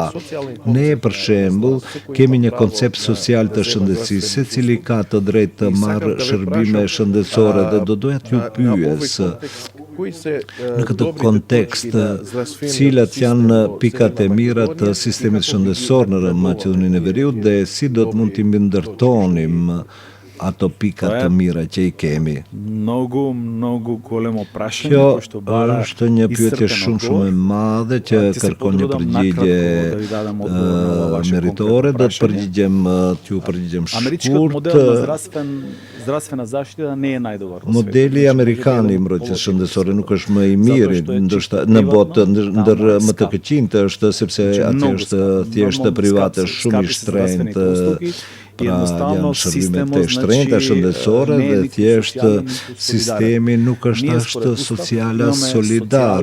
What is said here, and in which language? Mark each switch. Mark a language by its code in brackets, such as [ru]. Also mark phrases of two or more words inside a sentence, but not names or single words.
[sq] Ne për shembull kemi një koncept social të shëndetësisë, secili ka të drejtë të marrë shërbime shëndetësore dhe do doja t'ju pyes në këtë kontekst, cilat janë pikat e mira të sistemit shëndetësor në Maqedoninë e Veriut dhe si do të mund t'i ndërtonim atopikata mira që i kemi. [mk] Много големо прашање [sq] Kjo [mk] кој што бара [sq] është një pyetje shumë e madhe që kërkon një përgjigje meritore, do të përgjigjem [mk] Америчкиот [sq] shkurt. [mk] модел на здравствена заштита не е најдобар. [sq] Modeli amerikan i mbrojtjes shëndetësore nuk është më i miri, ndoshta në botë ndër më të këqinjtë është sepse atje është thjesht private, shumë i shtrenjtë. Pra janë shërbimet të shtrenjta shëndetësore dhe thjesht sistemi nuk është ashtë social as solidar.